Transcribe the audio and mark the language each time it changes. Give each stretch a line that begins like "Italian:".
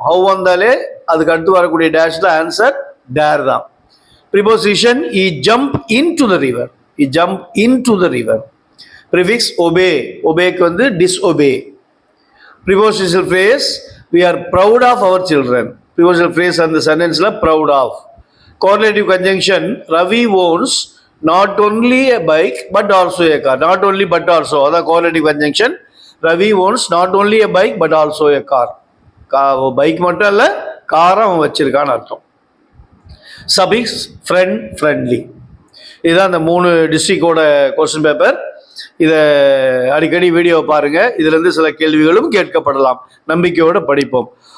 Tamil: How வந்தாலே அதுக்கு அடுத்து வரக்கூடிய டேஷில் ஆன்சர் டேர் தான்.
English: Preposition he jump into the river. He jump into the river. Prefix obey. ஒபேக்கு disobey. Prepositional phrase we are proud of our children. Prepositional phrase அந்த சென்டென்ஸில் proud of. Correlative conjunction Ravi owns not only a bike but also a car. Not only but also, that correlative conjunction. Ravi owns not only a bike but also a car.
Tamil: Bike மட்டும் இல்லை, காரை அவன் வச்சிருக்கான்னு அர்த்தம்.
English: Suffix friend, friendly.
Tamil: இதுதான் அந்த 3 டிஸ்ட்ரிக்டோட question paper. இதை அடிக்கடி video பாருங்கள். இதிலிருந்து சில கேள்விகளும் கேட்கப்படலாம். நம்பிக்கையோடு படிப்போம்.